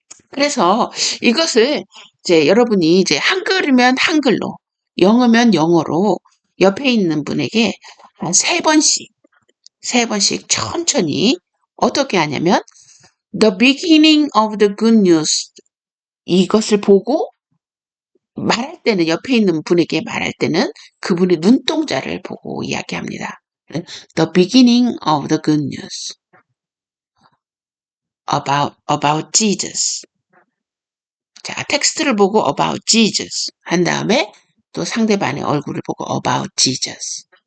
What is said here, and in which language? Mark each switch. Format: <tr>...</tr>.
<ko>그래서 이것을 이제 여러분이 이제 한글이면 한글로, 영어면 영어로 옆에 있는 분에게 한 세 번씩 천천히 어떻게 하냐면</ko> <en>The beginning of the good news</en> <ko>이것을 보고 말할 때는 옆에 있는 분에게 말할 때는 그분의 눈동자를 보고 이야기합니다.</ko> <en>The beginning of the good news about Jesus.</en> <ko>자, 텍스트를 보고</ko> <en>about Jesus</en> <ko>한 다음에 또 상대방의 얼굴을 보고 about Jesus.</ko>